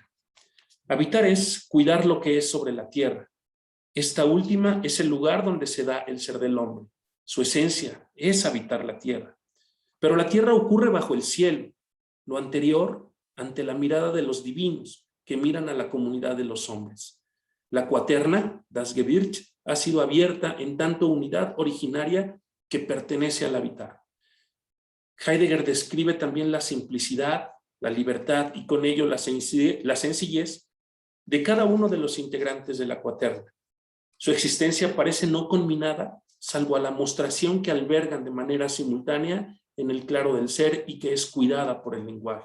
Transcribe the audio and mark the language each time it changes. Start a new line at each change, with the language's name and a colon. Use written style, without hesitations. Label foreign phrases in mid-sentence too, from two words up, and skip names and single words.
Spanish: Habitar es cuidar lo que es sobre la tierra. Esta última es el lugar donde se da el ser del hombre. Su esencia es habitar la tierra. Pero la tierra ocurre bajo el cielo, lo anterior ante la mirada de los divinos que miran a la comunidad de los hombres. La cuaterna,
German: das Gebirge,
Spanish: ha sido abierta en tanto unidad originaria que pertenece al habitar. Heidegger describe también la simplicidad, la libertad y con ello la sencillez de cada uno de los integrantes de la cuaterna. Su existencia parece no conminada, salvo a la mostración que albergan de manera simultánea en el claro del ser y que es cuidada por el lenguaje.